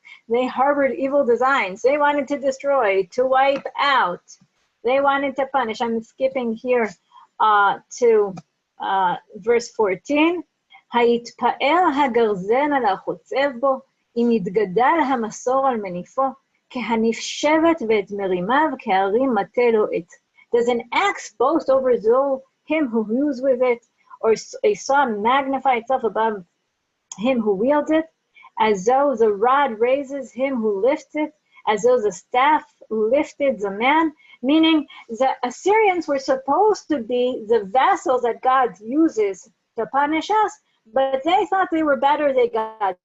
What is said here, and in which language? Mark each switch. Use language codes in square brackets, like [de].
[en] They harbored evil designs. They wanted to destroy, to wipe out. They wanted to punish. I'm skipping here to verse 14. [he] היתפאר הגרזן על החוצב בו, אם יתגדל המסור על מניפו, כהנפשבת ואת מרימיו, כהרים מטה לו עץ. [en] Does an axe boast over him who hews with it, or a saw magnify itself above him who wields it, as though the rod raises him who lifts it, as though the staff lifted the man? Meaning the Assyrians were supposed to be the vessels that God uses to punish us, but they thought they were better than God.